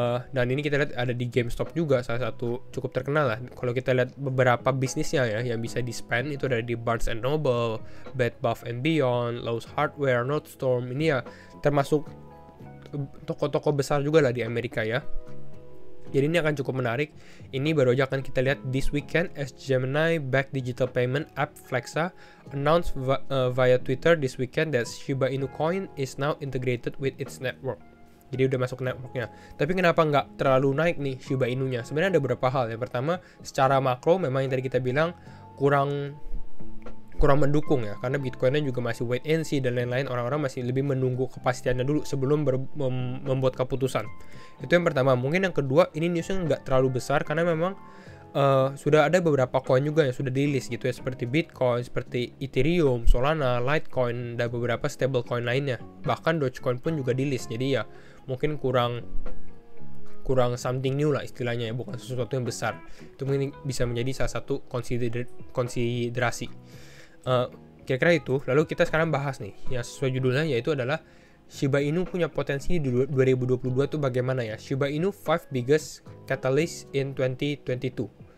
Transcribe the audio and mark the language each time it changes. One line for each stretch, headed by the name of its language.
Indonesian: Dan ini kita lihat ada di GameStop juga, salah satu cukup terkenal lah. Kalau kita lihat beberapa bisnisnya ya yang bisa di-spend, itu ada di Barnes & Noble, Bed Bath & Beyond, Lowe's Hardware, Nordstrom. Ini ya termasuk toko-toko besar juga lah di Amerika ya. Jadi ini akan cukup menarik. Ini baru aja akan kita lihat
English: this weekend as Gemini backed digital payment app Flexa announced via Twitter this weekend that Shiba Inu coin is now integrated with its network.
Indonesian: Jadi udah masuk ke networknya. Tapi kenapa nggak terlalu naik nih Shiba Inu-nya? Sebenarnya ada beberapa hal. Yang pertama, secara makro memang yang tadi kita bilang kurang mendukung ya, karena Bitcoin-nya juga masih wait and see dan lain-lain. Orang-orang masih lebih menunggu kepastiannya dulu sebelum membuat keputusan. Itu yang pertama. Mungkin yang kedua, ini newsnya nggak terlalu besar karena memang sudah ada beberapa coin juga yang sudah di list gitu ya, seperti Bitcoin, seperti Ethereum, Solana, Litecoin, dan beberapa stable coin lainnya. Bahkan Dogecoin pun juga di list. Jadi ya mungkin kurang kurang something new lah istilahnya ya, bukan sesuatu yang besar. Itu mungkin bisa menjadi salah satu konsiderasi. Kira-kira itu. Lalu kita sekarang bahas nih yang sesuai judulnya, yaitu adalah Shiba Inu punya potensi di 2022 tuh bagaimana ya.
English: Shiba Inu 5 biggest catalyst in 2022.